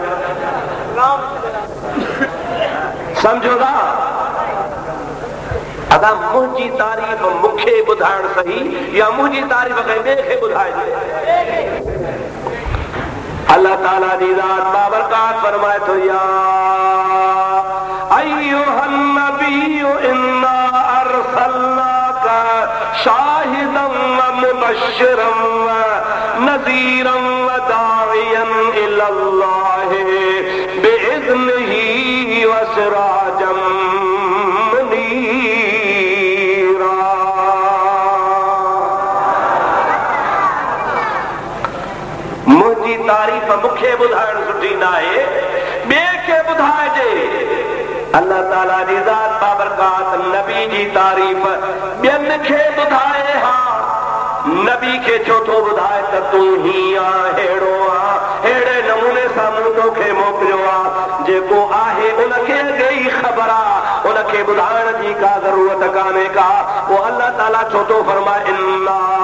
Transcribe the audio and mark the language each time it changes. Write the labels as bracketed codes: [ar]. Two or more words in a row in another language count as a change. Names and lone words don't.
[sd] सम्झो था अदा मुंहिंजी तारीफ़ मूंखे ॿुधाइण सही या मुंहिंजी तारीफ़ कंहिं ॿिए खे ॿुधाइजे अल्लाह ताला जी ज़ात बाबरकात फरमाए थो [ar] يا أيها النبي إنا أرسلناك شاهدا ومبشرا ونذيرا وداعيا إلى الله بإذنه وسراجا منيرا. [sd] मुंहिंजी तारीफ़ मूंखे ॿुधाइण सुठी न आहे ॿिए खे ॿुधाइजे। अल्लाह ताला जी ज़ात बाबरकात नबी जी तारीफ़ ॿियनि खे ॿुधाए हा नबी खे छो थो ॿुधाए त तूं हीअं अहिड़ो आहे अहिड़े नमूने सां मूं तोखे मोकिलियो आहे जेको आहे उनखे अॻे ई ख़बर आहे उनखे ॿुधाइण जी का ज़रूरत कान्हे का पोइ अल्लाह ताला छो थो फरमाए इन्ना